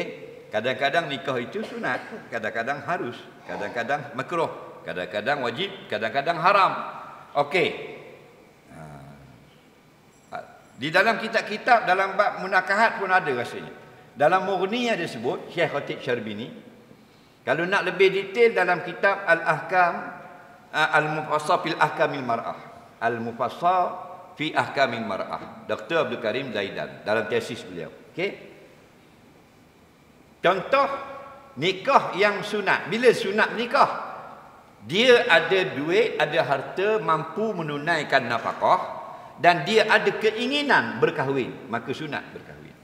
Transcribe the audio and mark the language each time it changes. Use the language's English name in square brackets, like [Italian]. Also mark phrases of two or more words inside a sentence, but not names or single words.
[Malay] Kadang-kadang nikah itu sunat, kadang-kadang harus, kadang-kadang makruh, kadang-kadang wajib, kadang-kadang haram. Okey. Di dalam kitab-kitab dalam bab munakahat pun ada rasanya. Dalam Mughni ada sebut Syekh Khatib Syarbini. Kalau nak lebih detail dalam kitab Al-Ahkam Al-Mufassal fil Ahkamil Mar'ah. Al-Mufassal fi Ahkamil Mar'ah. Dr. Abdul Karim Zaidan dalam tesis beliau. Okey. Contoh nikah yang sunat. Bila sunat nikah? Dia ada duit, ada harta, mampu menunaikan nafkah dan dia ada keinginan berkahwin, maka sunat berkahwin.